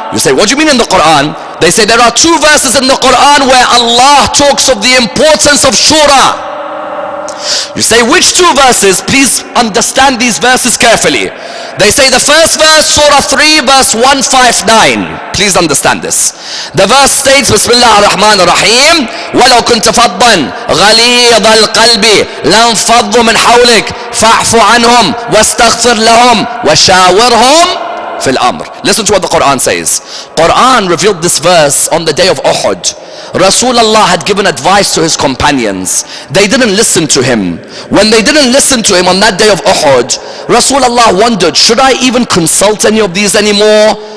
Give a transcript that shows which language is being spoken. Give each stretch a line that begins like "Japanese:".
English: You say, what do you mean in the Quran? They say there are two verses in the Quran where Allah talks of the importance of shura. You say, which two verses? Please understand these verses carefully. They say the first verse, Surah 3, verse 159. Please understand this. The verse states,
Arabic: Bismillah ar-Rahman ar-Rahim, وَلَوْ كُنْتَ فَضًّا غَلِيظَ الْقَلْبِ لَانْفَضُّوا مِنْ حَوْلِكَ فَاعْفُ عَنْهُمْ وَاسْتَغْفِرْ لَهُمْ وَشَاوِرْهُمْ في الأمر.
English: Listen to what the Quran says. Quran revealed this verse on the day of Uhud. Rasulullah had given advice to his companions. They didn't listen to him. When they didn't listen to him on that day of Uhud, Rasulullah wondered, should I even consult any of these anymore?